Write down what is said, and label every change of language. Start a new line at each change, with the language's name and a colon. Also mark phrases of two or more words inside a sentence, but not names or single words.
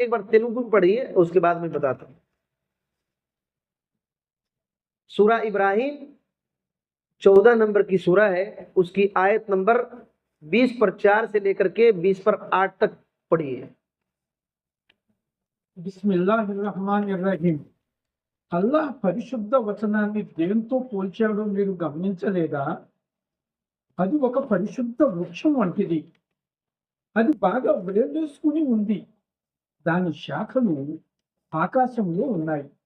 Urdu: ایک بار تیلگو میں پڑھیے، اس کے بعد میں بتاتا ہوں. سورہ ابراہیم 14 نمبر کی سورہ ہے، اس کی آیت نمبر 20 پر 4 سے لے کر کے 20 پر 8 تک پڑھیے.
Arabic: بسم اللہ الرحمن الرحیم.
Telugu: అల్లాహ్ పరిశుద్ధ వచనాన్ని దేంతో పోల్చాడో మీరు గమనించలేదా? అది ఒక పరిశుద్ధ వృక్షం వంటిది. అది బాగా వేర్వేసుకుని ఉంది. దాని శాఖలు ఆకాశంలో ఉన్నాయి.